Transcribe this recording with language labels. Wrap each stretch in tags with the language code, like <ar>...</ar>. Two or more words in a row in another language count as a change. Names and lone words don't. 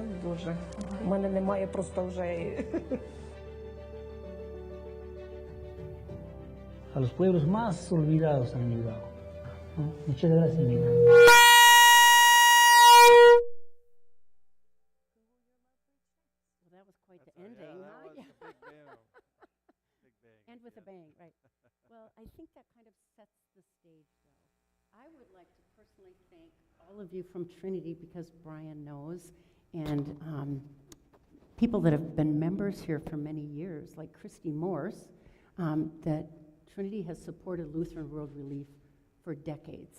<uk>У мене немає просто вже.</uk> <es>A los pueblos más olvidados han ayudado. Muchas gracias, Nina.</es> <en>Well, that was quite the Yeah, ending, that huh? was a big bang. Big bang. And with Well, I think that kind of sets the stage, though. I would like to personally thank all of you from Trinity, because Brian knows, and people that have been members here for many years, like Christy Morse, that Trinity has supported Lutheran World Relief for decades.</en>